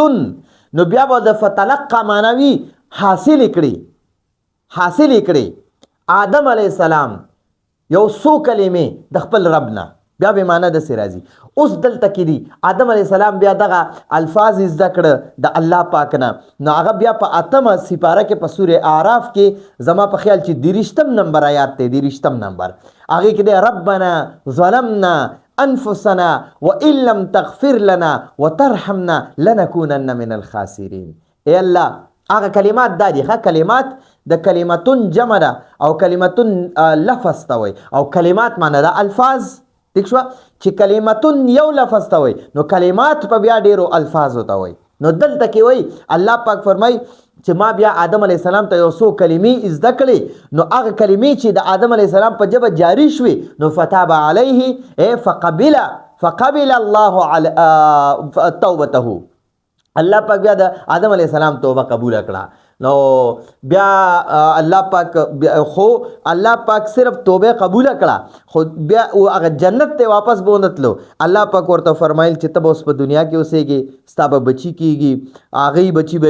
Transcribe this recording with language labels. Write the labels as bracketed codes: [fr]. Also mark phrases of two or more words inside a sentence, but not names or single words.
[ps] نو بیا به د فتلقا معنوي حاصل کړي آدم [ar] علیه السلام [ps] یو څو کلمې د خپل رب نه بیا به معنی داسې راځي. اوس دلته کې دي آدم [ar] علیه السلام [ps] بیا دغه الفاظ زده کړه د الله پاک نه. نو هغه بیا په 8مه سپاره کې په سورې اعراف کې زما په خیال چې 23 نمبر آیات دی 23 نمبر هغې کې دی [ar] ربنا ظلمنا انفسنا وان لم تغفر لنا وترحمنا لنكونن من الخاسرین. [ps] ای الله هغه کلمات دا دي کلمات د کلمتون جمع ده او کلمتون لفظ ته وایي او کلمات معنی ده الفاظ. ٹھیک شو چې کلمتون یو لفظ ته وایي نو کلمات په بیا ډیرو الفاظو ته وایي. نو دلته کې وایي الله پاک فرمایي چې ما بیا آدم [ar] علیه السلام [ps] ته یو څو کلمې زده کړې. نو هغه کلمې چې د آدم [ar] علیه السلام [ps] په ژبه جاري شوې نو [ar] فتاب علیه فقبل الله توبته. [ps] الله پاک بیا د آدم [ar] علیه السلام [ps] توبه قبول کړه. نو بیا الله پاک خو الله پاک صرف توبه قبول کړه خو بیا هغه جنت ته واپس بونتلو الله پاک ورته فرمایل چې ته اوس په دنیا کې اوسېږي ستا به بچی کیږي هغه بچی به